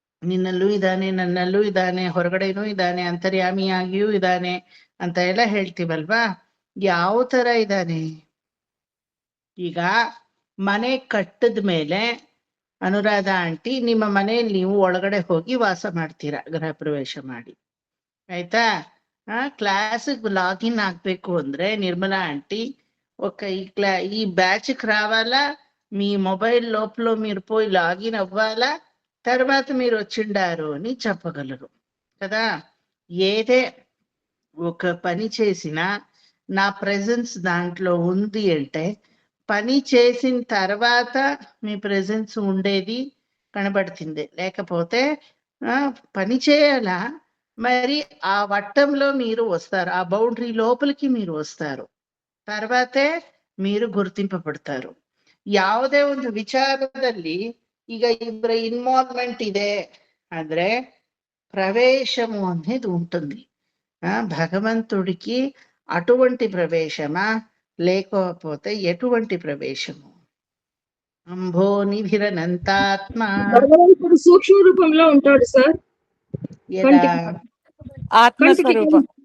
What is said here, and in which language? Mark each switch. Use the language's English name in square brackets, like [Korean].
[Kannada] ನಿನ್ನಲ್ಲೂ ಇದ್ದಾನೆ, ನನ್ನಲ್ಲೂ ಇದ್ದಾನೆ, ಹೊರಗಡೆನೂ ಇದ್ದಾನೆ, ಅಂತರ್ಯಾಮಿಯಾಗಿಯೂ ಇದ್ದಾನೆ ಅಂತ ಎಲ್ಲ ಹೇಳ್ತೀವಲ್ವಾ. ಯಾವ ತರ ಇದ್ದಾನೆ? ಈಗ ಮನೆ ಕಟ್ಟದ ಮೇಲೆ ಅನುರಾಧ ಆಂಟಿ, ನಿಮ್ಮ ಮನೆಯಲ್ಲಿ ನೀವು ಒಳಗಡೆ ಹೋಗಿ ವಾಸ ಮಾಡ್ತೀರಾ ಗೃಹ ಪ್ರವೇಶ ಮಾಡಿ. ಆಯ್ತಾ? [Telugu] క్లాస్కి లాగిన్ [Kannada] ಆಗ್ಬೇಕು ಅಂದ್ರೆ [Telugu] నిర్మలా ఆంటీ ఒక ఈ బ్యాచ్కి రావాలా, మీ మొబైల్ లోపల మీరు పోయి లాగిన్ అవ్వాలా, తర్వాత మీరు వచ్చిండారు అని చెప్పగలరు కదా. ఏదే ఒక పని చేసినా నా ప్రెజెన్స్ దాంట్లో ఉంది అంటే పని చేసిన తర్వాత మీ ప్రెజెన్స్ ఉండేది కనబడుతుంది. లేకపోతే పని చేయాలా, మరి ఆ వట్టంలో మీరు వస్తారు, ఆ బౌండరీ లోపలికి మీరు వస్తారు, తర్వాతే మీరు ಗುರುತಿಂಪಪಡ್ತಾರು. [Kannada] ಯಾವುದೇ ಒಂದು ವಿಚಾರದಲ್ಲಿ ಈಗ ಇಬ್ಬರ ಇನ್ವಾಲ್ವ್ಮೆಂಟ್ ಇದೆ ಅಂದ್ರೆ [Telugu] ప్రవేశము అనేది ఉంటుంది. భగవంతుడికి అటువంటి ప్రవేశమా లేకపోతే ఎటువంటి ప్రవేశము? [Sanskrit] అంభో నిధిరనంతాత్మ. [Telugu] భగవంతుడు సూక్ష్మ రూపంలో ఉంటాడు సార్. ఆత్మస్వరూపం,